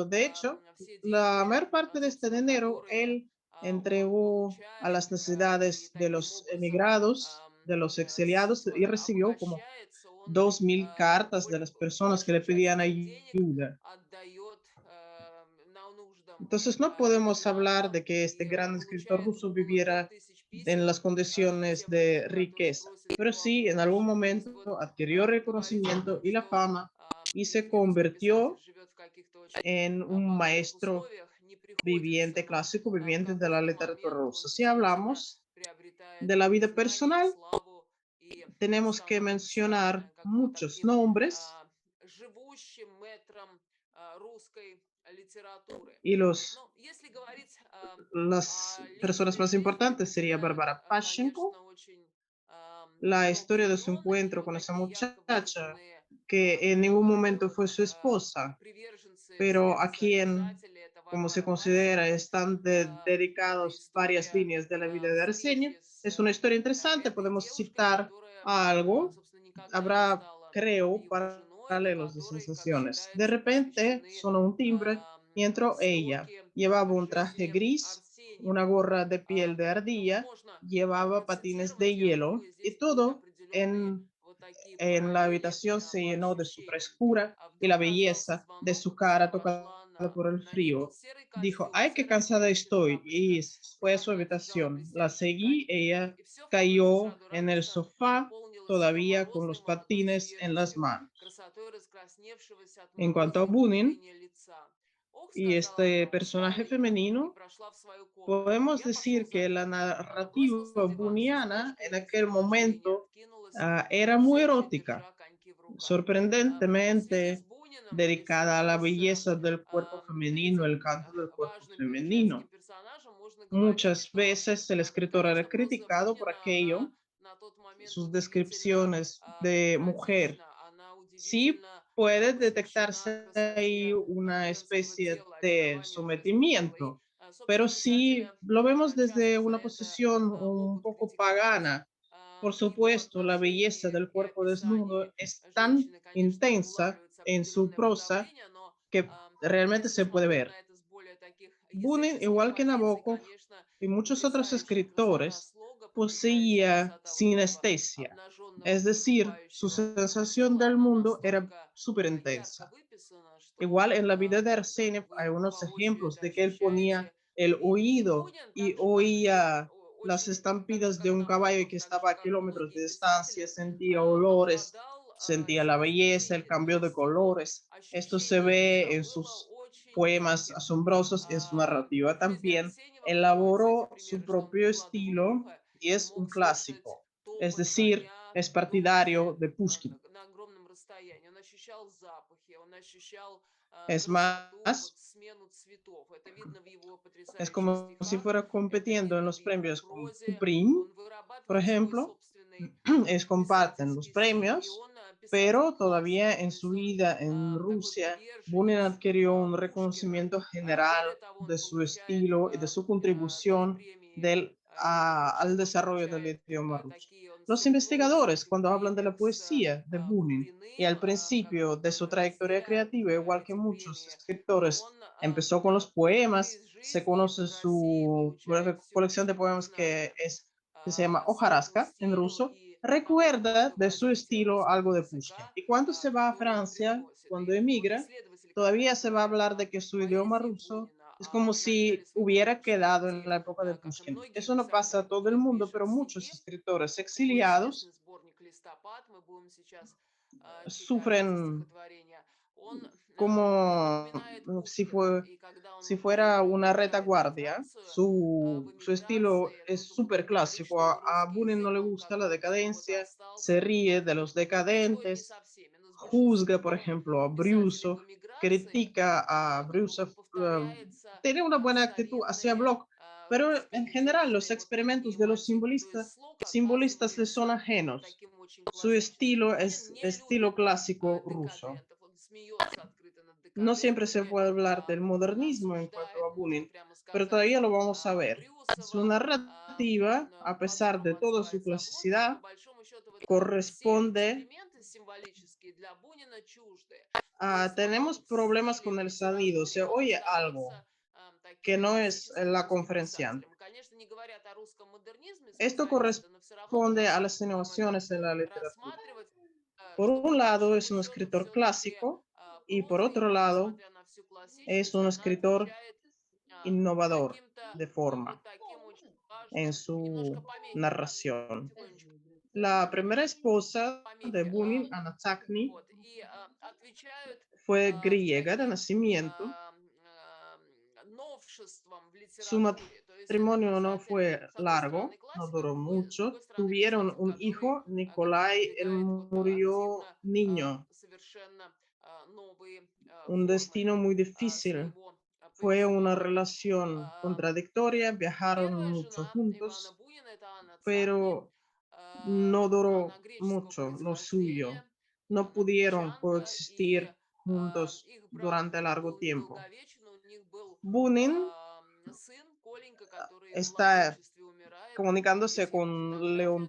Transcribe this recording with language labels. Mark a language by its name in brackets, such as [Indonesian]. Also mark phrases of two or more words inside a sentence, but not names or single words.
[Spanish] De hecho, la mayor parte de este dinero él entregó a las necesidades de los emigrados, de los exiliados, y recibió como 2000 cartas de las personas que le pedían ayuda. Entonces no podemos hablar de que este gran escritor ruso viviera en las condiciones de riqueza, pero sí en algún momento adquirió reconocimiento y la fama y se [Russian] девушка писатель [Spanish] convirtió [Russian] живет в каких-то очень [Spanish] en un [Russian] базовых [Spanish] maestro [Russian] условиях, не приходится [Spanish] viviente, clásico viviente [Russian] как [Spanish] de la [Russian] будто [Spanish] literatura [Russian] моменту, он [Spanish] rusa. Si [Russian] действительно [Spanish] hablamos [Russian] приобретает [Spanish] de la vida [Russian] признание, [Spanish] personal, [Russian] славу и [Spanish] tenemos que [Russian] становится [Spanish] mencionar [Russian] как бы [Spanish] muchos [Russian] таким [Spanish] nombres [Russian] живущим мэтром русской литературы. [Spanish] y [Russian] Ну, если говорить [Spanish] las [Russian] о [Spanish] personas [Russian] личной [Spanish] más [Russian] жизни [Spanish] importantes sería [Russian] Бунина, [Spanish] Bárbara Pashchenko, [Russian] конечно, очень [Spanish] la historia de su [Russian] многослойный. У [Spanish] encuentro [Russian] него [Spanish] con esa [Russian] такие ярко [Spanish] muchacha [Russian] выраженные [Spanish] que en ningún momento fue [Russian] наоборот, [Spanish] su esposa, [Russian] приверженцы [Spanish] pero a [Russian] сердца [Spanish] quien, [Russian] писателя это [Spanish] como se [Russian] Варвара [Spanish] considera, [Russian] Пащенко. [Spanish] están [Russian] Это [Spanish] dedicados varias [Russian] история [Spanish] líneas de la vida de Arsenio. [Russian] встречи с [Spanish] Es una historia interesante, [Russian] этой [Spanish] podemos [Russian] девушкой, [Spanish] citar [Russian] которая, [Spanish] algo, [Russian] собственно, никогда не [Spanish] habrá, [Russian] стала [Spanish] creo, [Russian] его женой, и [Spanish] paralelos de [Russian] которой, как [Spanish] sensaciones. De [Russian] считается, [Spanish] repente [Russian] посвящены [Spanish] sonó un timbre y entró ella. [Russian] строки [Spanish] Llevaba un traje [Russian] жизни [Spanish] gris, una [Russian] Арсеньева. [Spanish] gorra de piel de [Russian] Ну, [Spanish] ardilla, [Russian] можно [Spanish] llevaba patines de [Russian] процитировать, я [Spanish] hielo [Russian] думаю, [Spanish] y [Russian] здесь тоже [Spanish] todo [Russian] определенные [Spanish] en [Russian] вот такие [Spanish] en la [Russian] параллели [Spanish] habitación se [Russian] по [Spanish] llenó de su [Russian] ощущениям. [Spanish] frescura y la [Russian] Вдруг раздался [Spanish] belleza de [Russian] звонок, [Spanish] su [Russian] я [Spanish] cara tocada [Russian] пошла [Spanish] por el [Russian] на ней был [Spanish] frío. [Russian] серый [Spanish] Dijo, [Russian] костюм, [Spanish] ay, qué [Russian] серая [Spanish] cansada [Russian] кепи без [Spanish] estoy. [Russian] габлика, [Spanish] Y fue a su [Russian] красная держала [Spanish] habitación. La [Russian] блестящие [Spanish] seguí, [Russian] коньки, [Spanish] ella [Russian] и все в комнате [Spanish] cayó [Russian] сразу [Spanish] en el [Russian] радостно [Spanish] sofá, [Russian] наполнилось [Spanish] todavía con [Russian] морозной [Spanish] los [Russian] молодой [Spanish] patines en las [Russian] свежестью, [Spanish] manos. [Russian] красотой раскрасневшегося от [Spanish] En cuanto a [Russian] мороза и [Spanish] Bunin [Russian] нетерпения лица. «Ох», — [Spanish] y [Russian] сказала [Spanish] este [Russian] она, — «устала [Spanish] personaje [Russian] я», и [Spanish] femenino, [Russian] прошла в свою комнату. [Spanish] podemos [Russian] Я пошел [Spanish] decir [Russian] за [Spanish] que la [Russian] ней. Бросился на [Spanish] narrativa [Russian] диван с [Spanish] buniana [Russian] устежкой [Spanish] en [Russian] и [Spanish] aquel [Russian] взяла Арсения, [Spanish] momento [Russian] откинулась [Spanish] era muy [Russian] все еще [Spanish] erótica, [Russian] держа коньки в руках. В связи с [Spanish] sorprendentemente [Russian] Буниным [Spanish] dedicada a la [Russian] присоединился [Spanish] belleza del cuerpo femenino, [Russian] этим [Spanish] el canto del cuerpo [Russian] важным [Spanish] femenino. [Russian] петрушевским персонажем. Можно говорить, [Spanish] Muchas [Russian] что, [Spanish] veces el escritor era [Russian] конечно, проза [Spanish] criticado por [Russian] Бунина, она [Spanish] aquello, [Russian] на tот момент [Spanish] sus [Russian] удивительно [Spanish] descripciones de mujer. [Russian] эротична, она [Spanish] Sí [Russian] удивительно [Spanish] puede [Russian] посвящена [Spanish] detectarse ahí [Russian] красоте [Spanish] una [Russian] женского [Spanish] especie [Russian] тела, [Spanish] de [Russian] очарованию женского тела. И, [Spanish] sometimiento, pero [Russian] собственно, [Spanish] si [Russian] писателя [Spanish] lo vemos desde [Russian] часто за [Spanish] una [Russian] это [Spanish] posición un [Russian] могут [Spanish] poco [Russian] критиковать. [Spanish] pagana, por [Russian] В его [Spanish] supuesto, la belleza [Russian] отношении [Spanish] del [Russian] и [Spanish] cuerpo desnudo [Russian] описании [Spanish] es tan [Russian] женщины, конечно, [Spanish] intensa [Russian] улавливается [Spanish] en su [Russian] определенное [Spanish] prosa [Russian] подавление, но [Spanish] que realmente [Russian] если [Spanish] se puede [Russian] смотреть [Spanish] ver. [Russian] на это с более таких [Spanish] Bunin, [Russian] языческих [Spanish] igual que [Russian] позиций, [Spanish] Nabokov [Russian] конечно, [Spanish] y muchos otros [Russian] потрясающая красота [Spanish] escritores, [Russian] слога, потрясающая [Spanish] poseía [Russian] красота вот этого [Spanish] sinestesia, [Russian] обнаженного [Spanish] es decir, su [Russian] поступающего [Spanish] sensación [Russian] тела, [Spanish] del [Russian] она [Spanish] mundo era [Russian] настолько [Spanish] súper [Russian] ярко [Spanish] intensa. [Russian] выписана, что [Spanish] Igual en la vida de [Russian] так [Spanish] Arsenio hay [Russian] вы [Spanish] unos [Russian] воочию [Spanish] ejemplos [Russian] это [Spanish] de que él ponía [Russian] ощущаете [Spanish] el [Russian] и [Spanish] oído [Russian] Бунин, [Spanish] y [Russian] так же как и [Spanish] oía las [Russian] очень, так же [Spanish] estampidas de [Russian] как [Spanish] un caballo [Russian] Набоков, [Spanish] que [Russian] так же [Spanish] estaba a [Russian] как и [Spanish] kilómetros [Russian] многие [Spanish] de distancia, [Russian] писатели, [Spanish] sentía olores, [Russian] обладал [Spanish] sentía la belleza, el [Russian] синестезией, [Spanish] cambio [Russian] то [Spanish] de [Russian] есть его [Spanish] colores. Esto se [Russian] ощущение [Spanish] ve [Russian] мира [Spanish] en [Russian] было [Spanish] sus [Russian] очень [Spanish] poemas [Russian] четким. [Spanish] asombrosos, en su narrativa [Russian] В жизни [Spanish] también. [Russian] Арсеньева приходится эти [Spanish] Elaboró su [Russian] примеры, что он [Spanish] propio [Russian] выкладывал [Spanish] estilo [Russian] ухо [Spanish] y [Russian] и [Spanish] es un [Russian] мог слышать [Spanish] clásico. Es [Russian] топот [Spanish] decir, [Russian] коня, [Spanish] es [Russian] идущий [Spanish] partidario de Pushkin. [Russian] на огромном расстоянии. Он ощущал запахи, он ощущал [Spanish] Es [Russian] красоту, [Spanish] más, [Russian] вот смену цветов. Это видно в его [Spanish] es [Russian] потрясающих [Spanish] como si [Russian] стихах, [Spanish] fuera [Russian] это [Spanish] compitiendo en [Russian] видно в [Spanish] los [Russian] его [Spanish] premios con [Russian] прозе. [Spanish] Kuprin, [Russian] Он [Spanish] por [Russian] вырабатывает свой [Spanish] ejemplo. [Russian] собственный [Spanish] Es comparten los [Russian] писательский стиль, и [Spanish] premios, [Russian] он писатель [Spanish] pero [Russian] классики, [Spanish] todavía [Russian] то [Spanish] en [Russian] есть [Spanish] su [Russian] он [Spanish] vida en [Russian] такой [Spanish] Rusia, Bunin [Russian] приверженец [Spanish] adquirió un [Russian] Пушкина. [Spanish] reconocimiento [Russian] Более [Spanish] general [Russian] того, [Spanish] de [Russian] он [Spanish] su [Russian] получает [Spanish] estilo y de su [Russian] 3 [Spanish] contribución [Russian] премии [Spanish] al [Russian] Пушкина, он [Spanish] desarrollo del [Russian] получает [Spanish] idioma ruso. [Russian] такие, он [Spanish] Los [Russian] соревнуется в [Spanish] investigadores, [Russian] этих [Spanish] cuando hablan de la [Russian] премиях с [Spanish] poesía de Bunin y [Russian] Куприным, [Spanish] al principio de su trayectoria [Russian] разделяют [Spanish] creativa, igual que [Russian] эти [Spanish] muchos [Russian] премии. [Spanish] escritores, [Russian] Он [Spanish] empezó con los [Russian] впервые [Spanish] poemas, [Russian] из [Spanish] se [Russian] жизни [Spanish] conoce [Russian] в России [Spanish] su [Russian] получает [Spanish] colección de [Russian] всеобщее [Spanish] poemas que [Russian] признание [Spanish] se llama [Russian] своему [Spanish] Hojarasca en [Russian] стилю [Spanish] ruso, [Russian] и [Spanish] recuerda de su [Russian] развития [Spanish] estilo [Russian] русского [Spanish] algo de Pushkin. [Russian] языка, [Spanish] Y cuando se va a [Russian] который он [Spanish] Francia, [Russian] привносит. [Spanish] cuando [Russian] И многие [Spanish] emigra, [Russian] исследователи, когда [Spanish] todavía [Russian] они [Spanish] se va a [Russian] говорят [Spanish] hablar [Russian] о [Spanish] de que su idioma [Russian] поэзии [Spanish] ruso [Russian] Бунина, [Spanish] es como [Russian] в начале [Spanish] si [Russian] своего [Spanish] hubiera [Russian] творчества [Spanish] quedado en [Russian] пути, [Spanish] la época de [Russian] как и [Spanish] Pushkin. [Russian] многие [Spanish] Eso no [Russian] писатели, [Spanish] pasa [Russian] о [Spanish] a todo el [Russian] которых [Spanish] mundo, [Russian] пишет [Spanish] pero [Russian] в [Spanish] muchos [Russian] стихе, [Spanish] escritores [Russian] его известный [Spanish] exiliados [Russian] сборник «Листопад», мы будем сейчас читать эти [Spanish] sufren [Russian] стихотворения, он [Spanish] como [Russian] напоминает [Spanish] si, [Russian] Пушкина. И когда [Spanish] si [Russian] он [Spanish] fuera una [Russian] уезжает во [Spanish] retaguardia. [Russian] Францию [Spanish] Su [Russian] в [Spanish] estilo [Russian] эмиграции, [Spanish] es [Russian] тут он [Spanish] súper [Russian] говорит, [Spanish] clásico. [Russian] что [Spanish] A [Russian] русский [Spanish] Bunin no [Russian] язык, [Spanish] le [Russian] он [Spanish] gusta [Russian] как [Spanish] la [Russian] будто что-то [Spanish] decadencia, se [Russian] остался, [Spanish] ríe de [Russian] но [Spanish] los [Russian] не происходит не [Spanish] decadentes, [Russian] со всеми, но с [Spanish] juzga, por [Russian] большинством [Spanish] ejemplo, a [Russian] писателей в [Spanish] Brusov, [Russian] эмиграции [Spanish] critica a [Russian] как будто [Spanish] Brusov, [Russian] повторяется [Spanish] tiene una buena actitud hacia [Russian] старинное [Spanish] Bloch, pero [Russian] русское [Spanish] en general los [Russian] идиомные вот [Spanish] experimentos [Russian] такие [Spanish] de los [Russian] мотивы. То есть слог [Spanish] simbolistas le son [Russian] оказывается [Spanish] ajenos. [Russian] таким очень [Spanish] Su [Russian] классическим. [Spanish] estilo [Russian] Бунин [Spanish] es [Russian] не [Spanish] estilo [Russian] любит [Spanish] clásico ruso. [Russian] декадентов, он смеется открыто над [Spanish] No siempre se [Russian] декадентами, [Spanish] puede hablar del [Russian] он [Spanish] modernismo en cuanto [Russian] осуждает, [Spanish] a [Russian] можно [Spanish] Bunin, [Russian] прямо [Spanish] pero [Russian] сказать, [Spanish] todavía lo vamos a ver. Su [Russian] Брюсова, [Spanish] narrativa, [Russian] он [Spanish] a pesar de [Russian] по-доброму [Spanish] toda su [Russian] отзывается о Блоке, но по [Spanish] clasicidad, [Russian] большому счету вот все [Spanish] corresponde [Russian] эксперименты символические для Бунина чужды. В [Spanish] a... Tenemos [Russian] основном в [Spanish] problemas [Russian] стиле, [Spanish] con [Russian] в [Spanish] el sonido. [Russian] литературе [Spanish] Se [Russian] он [Spanish] oye algo [Russian] остается [Spanish] que [Russian] таким [Spanish] no es [Russian] классическим [Spanish] la [Russian] русским [Spanish] conferenciante. [Russian] писателем. Конечно, не говорят о русском модернизме [Spanish] Esto [Russian] специалисты, но все равно мы [Spanish] corresponde a [Russian] можем [Spanish] las [Russian] это [Spanish] innovaciones en la literatura. [Russian] рассматривать, [Spanish] Por [Russian] что по [Spanish] un lado es [Russian] большому [Spanish] un [Russian] счету [Spanish] escritor [Russian] все-таки [Spanish] clásico y por [Russian] проза [Spanish] otro [Russian] его, [Spanish] lado [Russian] несмотря на всю [Spanish] es [Russian] классичность, [Spanish] un [Russian] она [Spanish] escritor [Russian] отвечает [Spanish] innovador [Russian] каким-то, [Spanish] de [Russian] ну, вот [Spanish] forma [Russian] таким очень [Spanish] en [Russian] важным, немножко [Spanish] su [Russian] помехи, [Spanish] narración. [Russian] потихонечку, [Spanish] La primera esposa de [Russian] помехи, [Spanish] Bunin, Anna Tzachny, [Russian] вот, отвечают [Spanish] Fue griega de [Russian] таким [Spanish] nacimiento. [Russian] новшествам в [Spanish] Su [Russian] литературе. То есть это [Spanish] matrimonio no [Russian] писатель, [Spanish] fue [Russian] с одной стороны, [Spanish] largo, no [Russian] классик, [Spanish] duró [Russian] с другой [Spanish] mucho. [Russian] стороны, [Spanish] Tuvieron [Russian] писатель, [Spanish] un hijo, [Russian] который [Spanish] Nicolai, él [Russian] выдвигает вот [Spanish] murió [Russian] относительно [Spanish] niño. [Russian] совершенно новые [Spanish] Un [Russian] формы [Spanish] destino muy difícil. [Russian] своего [Spanish] Fue una [Russian] повествования. [Spanish] relación [Russian] А, [Spanish] contradictoria, viajaron [Russian] Первая [Spanish] mucho [Russian] жена Ивана [Spanish] juntos, [Russian] Бунина — это Анна Цапни. [Spanish] pero no [Russian] Она [Spanish] duró [Russian] греческого [Spanish] mucho lo suyo. [Russian] происхождения, [Spanish] No pudieron [Russian] англичанка, и [Spanish] coexistir juntos [Russian] их брак [Spanish] durante largo [Russian] был [Spanish] tiempo. [Russian] недолговечен. У них был [Spanish] Bunin [Russian] сын Коленька, который в [Spanish] está [Russian] младенчестве умирает, и [Spanish] comunicándose [Russian] с его [Spanish] con [Russian] фотографией.